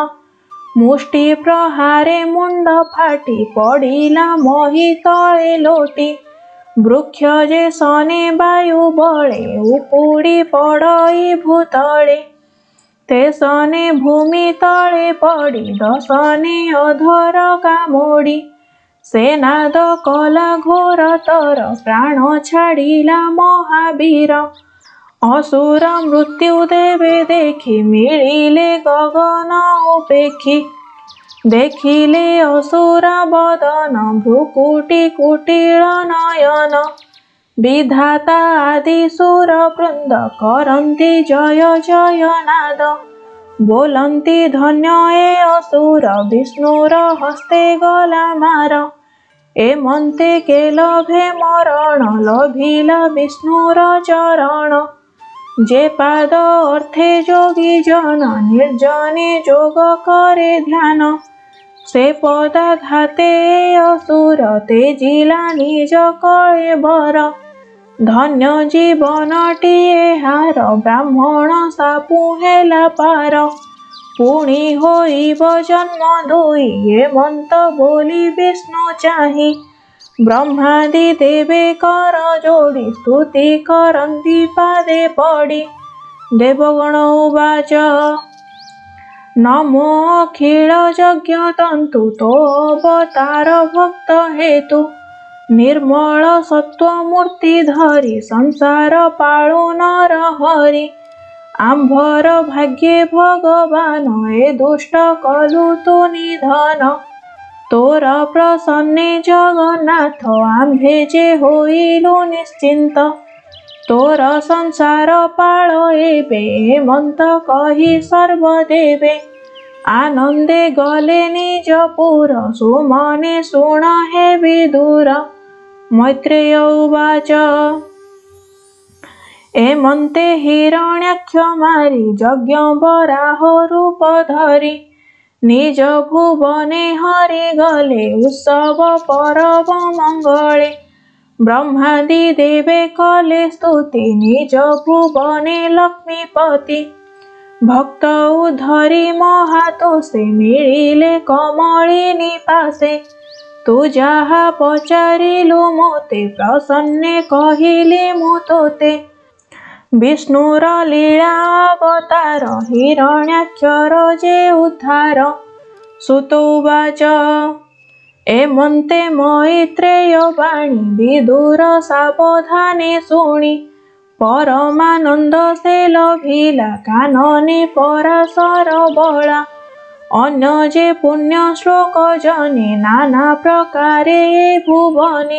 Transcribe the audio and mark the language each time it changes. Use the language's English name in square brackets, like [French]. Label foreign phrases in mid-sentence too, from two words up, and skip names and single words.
[Odia] ମୁଷ୍ଟି ପ୍ରହାରେ ମୁଣ୍ଡ ଫାଟି ପଡ଼ିଲା ମହୀ ତଳେ ଲୋଟି। ବୃକ୍ଷ ଯେ ସନେ ବାୟୁ ବଳେ ଉପୁଡ଼ି ପଡ଼ଇ ଭୂତଳେ। ତେ ସନେ ଭୂମି ତଳେ ପଡ଼ି ଦଶନେ ଅଧର କାମୋଡ଼ି। ସେନାଦ କଲା ଘୋରତର ପ୍ରାଣ ଛାଡ଼ିଲା ମହାବୀର। ଅସୁର ମୃତ୍ୟୁ ଦେବେ ଦେଖି ମିଳିଲେ ଗଗନ ଉପେକ୍ଷୀ। ଦେଖିଲେ ଅସୁର ବଦନ ଭ୍ରୁକୁଟୀ କୁଟିଳ ନୟନ। ବିଧାତା ଆଦି ସୁର ବୃନ୍ଦ କରନ୍ତି ଜୟ ଜୟ ନାଦ। ବୋଲନ୍ତି ଧନ୍ୟ ଏ ଅସୁର ବିଷ୍ଣୁର ହସ୍ତେ ଗଲା ମାର। ଏମନ୍ତେ କେ ଲଭେ ମରଣ ଲଭିଲା ବିଷ୍ଣୁର ଚରଣ। ଯେ ପାଦ ଅର୍ଥେ ଯୋଗୀ ଜନ ନିର୍ଜନେ ଯୋଗ କରେ ଧ୍ୟାନ। ସେ ପଦାଘାତେ ଅସୁର ତେଜିଲା ନିଜ କଳେବର। ଧନ୍ୟ ଜୀବନଟିଏ ହାର ବ୍ରାହ୍ମଣ ସାପୁ ହେଲା ପାର। ପୁଣି ହୋଇବ ଜନ୍ମ ଦୋଇ ଏମନ୍ତ ବୋଲି ବିଷ୍ଣୁ ଚାହି। ବ୍ରହ୍ମାଦି ଦେବେ କର ଯୋଡ଼ି ସ୍ତୁତି କରନ୍ତି ପାଦେ ପଡ଼ି। ଦେବଗଣ ଉବାଚ ନମୋ ଅଖିଳ ଯଜ୍ଞ ତନ୍ତୁ ତୋ ଅବତାର ଭକ୍ତ ହେତୁ। ନିର୍ମଳ ସତ୍ୱମୂର୍ତ୍ତି ଧରି ସଂସାର ପାଳୁ ନର ହରି। ଆମ୍ଭର ଭାଗ୍ୟେ ଭଗବାନ ଏ ଦୁଷ୍ଟ କଲୁ ତୁ ନିଧନ। ତୋର ପ୍ରସନ୍ନେ ଜଗନ୍ନାଥ ଆମ୍ଭେ ଯେ ହୋଇଲୁ ନିଶ୍ଚିନ୍ତ। ତୋର ସଂସାର ପାଳ ଏବେ ଏମନ୍ତ କହି ସର୍ବଦେବେ। ଆନନ୍ଦେ ଗଲେ ନିଜପୁର ସୁମନେ ଶୁଣ ହେ ବିଦୁର। ମୈତ୍ରେୟ ଉବାଚ ଏମନ୍ତେ ହିରଣ୍ୟାକ୍ଷ ମାରି ଯଜ୍ଞ ବରାହ ରୂପ ଧରି। ନିଜ ଭୁବନେ ହରି ଗଲେ ଉତ୍ସବ ପରମ ମଙ୍ଗଳେ। ବ୍ରହ୍ମାଦି ଦେବେ କଲେ ସ୍ତୁତି ନିଜ ଭୁବନେ ଲକ୍ଷ୍ମୀପତି। ଭକ୍ତ ଉଦ୍ଧରି ମହାତୋଷେ ମିଳିଲେ କମଳିନୀ ପାସେ। ତୁ ଯାହା ପଚାରିଲୁ ମୋତେ ପ୍ରସନ୍ନେ କହିଲି ମୁ ତୋତେ। ବିଷ୍ଣୁର ଲୀଳା ଅବତାର ହିରଣ୍ୟାକ୍ଷର ଯେ ଉଦ୍ଧାର। ସୁତ ଉବାଚ ଏମନ୍ତେ ମୈତ୍ରେୟ ବାଣୀ ବିଦୁର ସାବଧାନେ ଶୁଣି। ପରମାନନ୍ଦ ସେ ଲଭିଲା କାନନେ ପରାଶର ବଳା। ଅନ୍ୟ ଯେ ପୁଣ୍ୟ ଶ୍ଳୋକ ଜନେ ନାନା ପ୍ରକାରେ ଭୁବନେ।